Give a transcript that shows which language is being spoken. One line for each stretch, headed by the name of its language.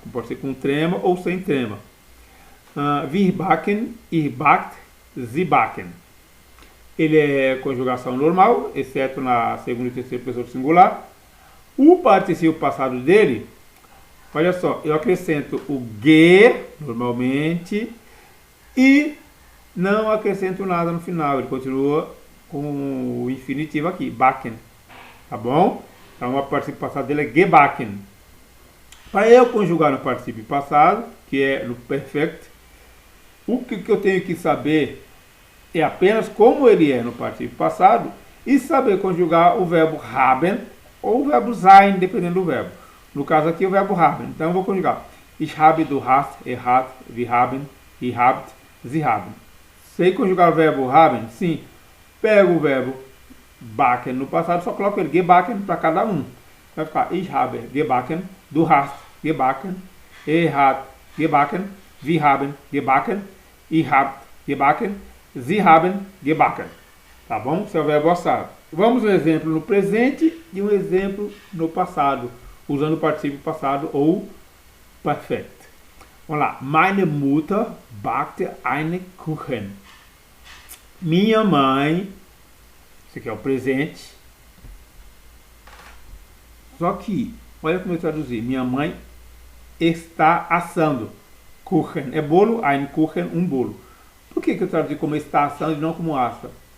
Portuguese: Pode ser com trema ou sem trema.
German: Wir backen, ihr backt, sie backen.
Portuguese: Ele é conjugação normal, exceto na segunda e terceira pessoa do singular. O particípio passado dele, olha só, eu acrescento o ge, normalmente, e não acrescento nada no final. Ele continua com o infinitivo aqui, backen. Tá bom? Então, o particípio passado dele é gebacken. Para eu conjugar no particípio passado, que é no perfect, o que eu tenho que saber é apenas como ele é no particípio passado e saber conjugar o verbo haben ou o verbo sein, dependendo do verbo. No caso aqui, o verbo haben. Então, eu vou conjugar.
German: Ich habe, du hast, er hat, wir haben, ihr habt, sie haben.
Portuguese: Sei conjugar o verbo haben? Sim. Pego o verbo backen no passado, só coloco ele gebacken para cada um. Vai ficar
German: ich habe gebacken, du hast gebacken, er hat gebacken, wir haben gebacken, ihr habt gebacken, sie haben gebacken.
Portuguese: Tá bom? Esse é o verbo assado. Vamos um exemplo no presente e um exemplo no passado, usando o particípio passado ou perfect. Vamos lá.
German: Meine Mutter backte einen Kuchen.
Portuguese: Minha mãe, isso aqui é o presente. Só que, olha como eu traduzir. Minha mãe está assando. Kuchen é bolo, ein Kuchen, um bolo. Por que eu traduzi como está assando e não como assa?